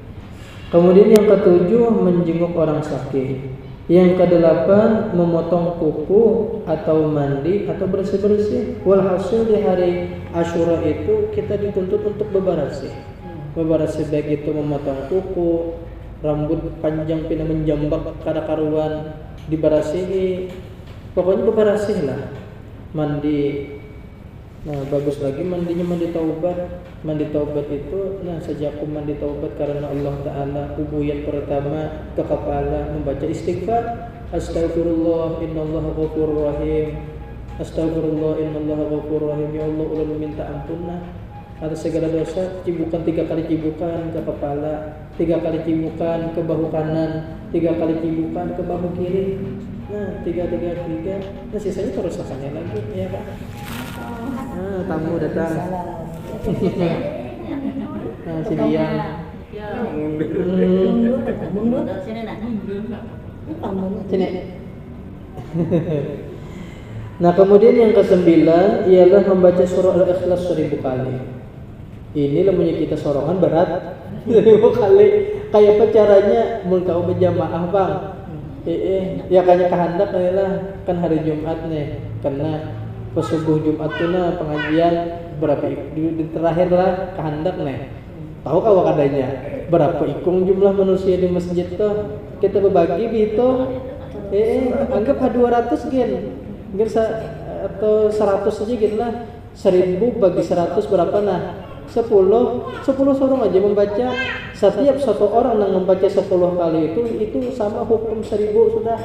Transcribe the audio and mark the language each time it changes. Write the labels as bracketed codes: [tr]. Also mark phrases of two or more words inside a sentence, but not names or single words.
[id] Kemudian yang ketujuh menjenguk orang sakit. Yang kedelapan memotong kuku atau mandi atau bersih-bersih. Walhasil di hari Asyura itu kita dituntut untuk bebersih. Bebersih baik itu memotong kuku, [bjn] rambut panjang pina menjambak kada karuan diberasihi. Pokoknya bebersih lah. Mandi. Nah, bagus lagi mandinya mandi taubat. Mandi taubat itu, nah sejak aku mandi taubat karena Allah Ta'ala, ubuyan pertama ke kepala membaca istighfar. [ar] أستغفر الله إن الله غفور رحيم. أستغفر الله إن الله غفور رحيم. [bjn] Ya Allah, ulun minta ampunlah atas segala dosa. Cibukan 3 kali cibukan ke kepala, 3 kali cibukan ke bahu kanan, 3 kali cibukan ke bahu kiri. Nah, 3. Nah, sisanya terus akannya lagi, ya Pak. Nah, tamu datang. Nah, si Dian. Sini. [id] Nah, kemudian yang ke-9 ialah membaca surah Al-Ikhlas 1000 kali. [bjn] Ini lamanya kita sorongan berat 1000 kali. Kayak apa caranya mun kau berjamaah, Bang? Ya kayaknya kehendak lah kan hari Jumat nih. Karena pesubuh Jumat tuh nah pengajian berapa di terakhir lah kehendak nih. Tahu kau kadanya berapa ikung jumlah manusia di masjid tuh? Kita berbagi gitu. Anggap 200 gen atau 100 aja gitu lah. 1000 bagi 100 berapa nah? 10 sorong aja membaca. [id] Setiap satu orang yang membaca 10 kali itu sama hukum 1000 sudah.